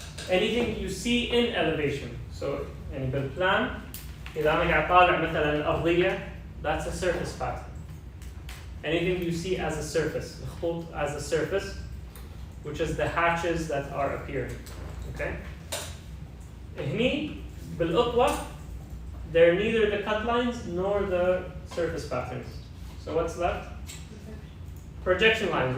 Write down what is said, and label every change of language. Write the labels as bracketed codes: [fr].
[en] Anything you see in elevation. [ar] So يعني بالبلان إذا أنا قاعد طالع مثلا الأرضية, [en] that's a surface pattern. Anything you see as a surface, الخطوط as a surface, which is the hatches that are appearing. Okay? [ar] هني بالقطوة, [en] they're neither the cut lines nor the surface patterns. So what's left? Projection lines.